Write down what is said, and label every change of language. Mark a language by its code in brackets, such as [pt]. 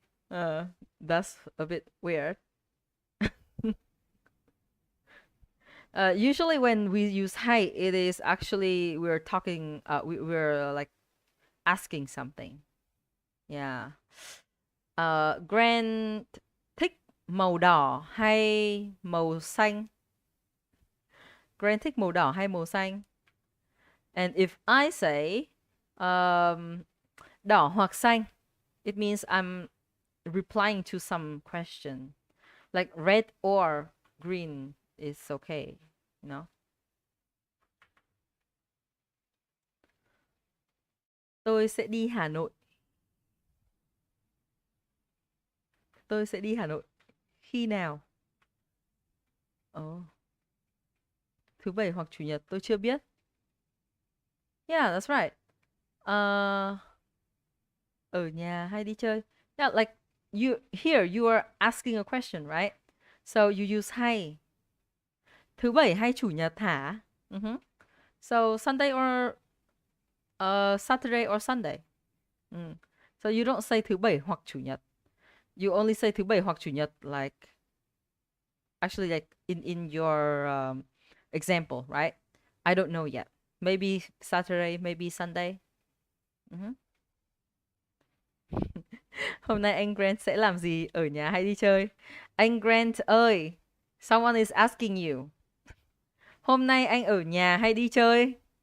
[en] That's a bit weird. Usually when we use hay, it is actually we're talking, we're like asking something. Yeah. [vi] Grant thích màu đỏ hay màu xanh? Grant thích màu đỏ hay màu xanh? [en] And if I say đỏ hoặc xanh, it means I'm replying to some question. Like red or green is okay, you know? [vi] Tôi sẽ đi Hà Nội. Tôi sẽ đi Hà Nội. Khi nào? Thứ bảy hoặc chủ nhật, tôi chưa biết. [en] Yeah, that's right. [vi] Ở nhà hay đi chơi? [en] Yeah, like you are asking a question, right? So you use hay. [vi] Thứ bảy hay chủ nhật hả? [en] So Sunday or Saturday or Sunday. So you don't say [vi] thứ bảy hoặc chủ nhật. [en] You only say thứ bảy hoặc chủ nhật, like actually like in your example, right? I don't know yet. Maybe Saturday, maybe Sunday. [vi] Hôm nay anh Grant sẽ làm gì, ở nhà hay đi chơi? Anh Grant ơi, [en] someone is asking you. [vi] Hôm nay anh ở nhà hay đi chơi?